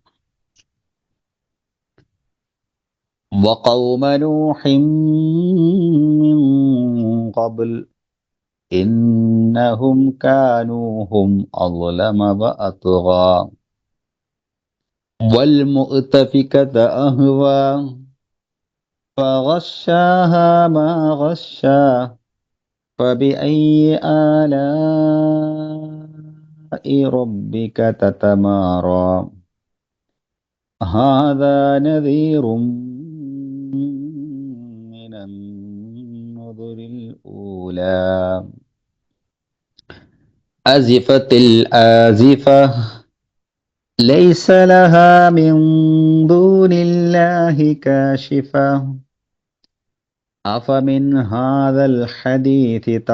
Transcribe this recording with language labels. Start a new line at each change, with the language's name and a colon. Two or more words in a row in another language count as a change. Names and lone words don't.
Arabic: وقوم نوح من قبل إنهم كانوا هم أظلم وأطغى والمؤتفكة أهوى فغشاها ما غشا فبأي آلاء ربك تتمارى هذا نذير من النذر الأولى أزفت الآزفة ليس لها من دون الله كاشفة أفمن هذا الحديث